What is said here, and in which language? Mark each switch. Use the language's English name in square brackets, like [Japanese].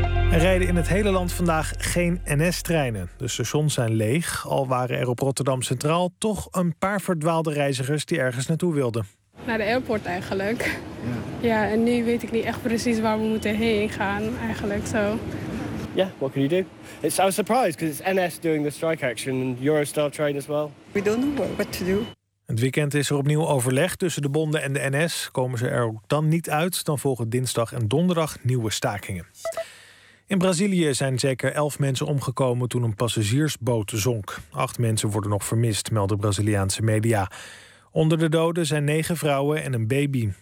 [Dutch] Er rijden in het hele land vandaag geen NS-treinen. De stations zijn leeg, al waren er op Rotterdam Centraal toch een paar verdwaalde reizigers die ergens naartoe wilden. Naar de airport eigenlijk. Ja, en nu weet ik niet echt precies waar we moeten heen gaan eigenlijk zo. [English] Ja, what can you do? It's, I was surprised because it's NS doing the strike action and Eurostar train as well. We don't know what to do. [Dutch] Het weekend is er opnieuw overleg tussen de bonden en de NS. Komen ze er dan niet uit, dan volgen dinsdag en donderdag nieuwe stakingen. In Brazilië zijn zeker 11 mensen omgekomen toen een passagiersboot zonk. 8 mensen worden nog vermist, melden Braziliaanse media. Onder de doden zijn 9 vrouwen en een baby.